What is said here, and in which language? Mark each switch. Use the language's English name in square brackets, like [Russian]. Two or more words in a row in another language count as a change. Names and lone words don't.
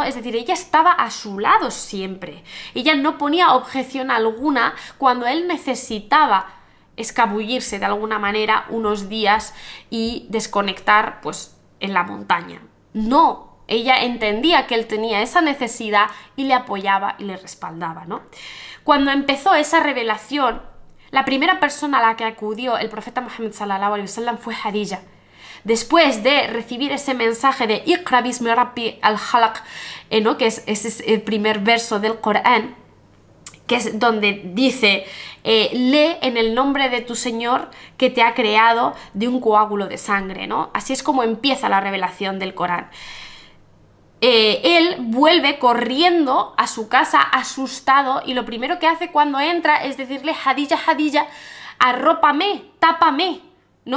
[Spanish] Es decir, ella estaba a su lado siempre. Ella no ponía objeción alguna cuando él necesitaba escabullirse de alguna manera unos días y desconectar, pues, en la montaña. No, ella entendía que él tenía esa necesidad y le apoyaba y le respaldaba, ¿no? Cuando empezó esa revelación, la primera persona a la que acudió el profeta Muhammad [Arabic] صلى الله عليه وسلم [Spanish] fue Khadija. Después de recibir ese mensaje de [Arabic] اقرأ بسم ربي الخلق, [Spanish] ¿no? Que es el primer verso del Corán, que es donde dice, lee en el nombre de tu Señor que te ha creado de un coágulo de sangre, ¿no? Así es como empieza la revelación del Corán. Él vuelve corriendo a su casa asustado y lo primero que hace cuando entra es decirle, Khadija, Khadija, arrópame, tápame, ¿no?